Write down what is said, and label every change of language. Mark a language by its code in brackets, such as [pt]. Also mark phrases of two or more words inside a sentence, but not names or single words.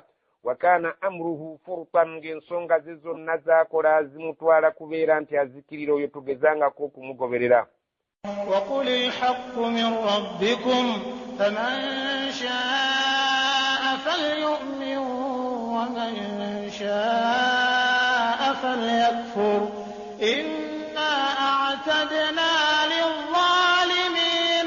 [ar] وكان أمره فرطا [lg] ng'ensonga ze zonna z'akola zimutwala kubeera nti azikirira oyo tugezangako okumugoberera. [ar] وقل الحق من ربكم فمن شاء فليؤمن ومن شاء فليكفر إنا أعتدنا للظالمين